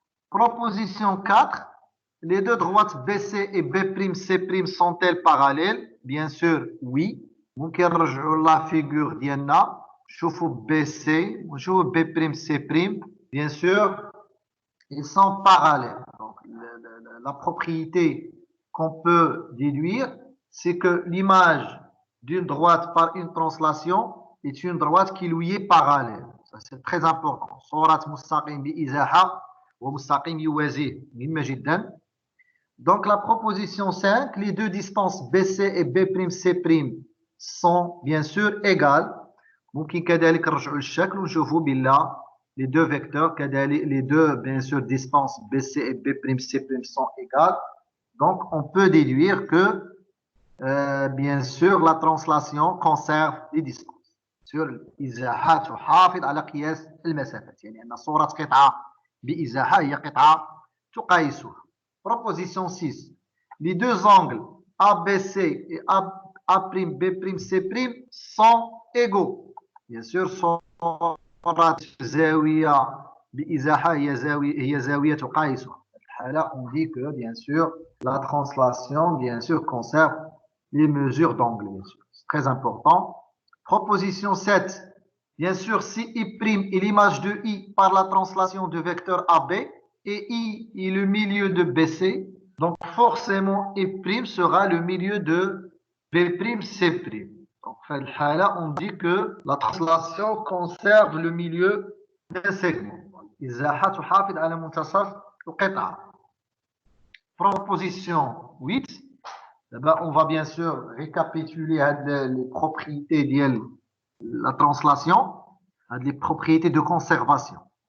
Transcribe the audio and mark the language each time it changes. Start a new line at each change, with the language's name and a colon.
French: Proposition 4. Les deux droites BC et B'C' sont-elles parallèles? Bien sûr, oui.
Arabic: ممكن نرجعوا
French: la figure
Arabic: ديالنا نشوفوا BC ونشوفوا B'C'.
French: Bien sûr, ils sont parallèles. Donc, la propriété qu'on peut déduire, c'est que l'image d'une droite par une translation est une droite qui lui est parallèle. Ça, c'est très important.
Arabic: صورة مستقيم بإزاحة ومستقيم يوازيه مهمة جدا.
French: Donc, la proposition 5, les deux distances BC et B'C' sont bien sûr égales.
Arabic: ممكن كذلك نرجعوا للشكل ونشوفوا بالله
French: les deux vecteurs, les deux bien sûr distances BC et B'C' sont égales. Donc, on peut déduire que bien sûr la translation conserve les distances.
Arabic: سور الإزاحة تحافظ على قياس المسافات، يعني أن صورة قطعة بإزاحة هي قطعة تقايسها.
French: Proposition 6. Les deux angles ABC et A'B'C' sont égaux. Bien sûr,
Arabic: صورة زاوية بإزاحة هي زاوية تقايسها.
French: Là, on dit que, bien sûr, la translation, bien sûr, conserve les mesures d'angle, bien sûr. C'est très important. Proposition 7. Bien sûr, si I' est l'image de I par la translation du vecteur AB et I est le milieu de BC, donc forcément I' sera le milieu de B'C'. Donc, là, on dit que la translation conserve le milieu d'un segment.
Arabic: إزاحة تحافظ على منتصف القطعة.
French: Proposition 8. On va bien sûr récapituler les propriétés de la translation, les propriétés de conservation.